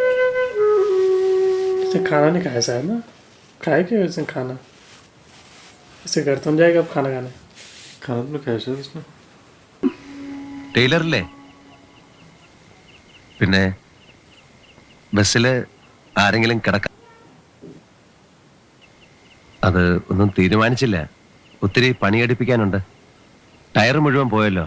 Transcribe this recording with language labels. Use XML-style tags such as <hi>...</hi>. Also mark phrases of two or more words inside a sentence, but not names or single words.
<hi>इसे खाना नहीं खाया शायद ना? खाए क्या वैसे खाना? इसे घर तुम जाएगा अब खाना खाने? खाना तो खाया शायद उसने।</hi> <ml>ടൈലറില്ലേ? പിന്നെ ബസ്സില് ആരെങ്കിലും കിടക്ക? അത് ഒന്നും തീരുമാനിച്ചില്ല. ഒത്തിരി പണിയെടുപ്പിക്കാനുണ്ട്. ടയർ മുഴുവൻ പോയല്ലോ.</ml>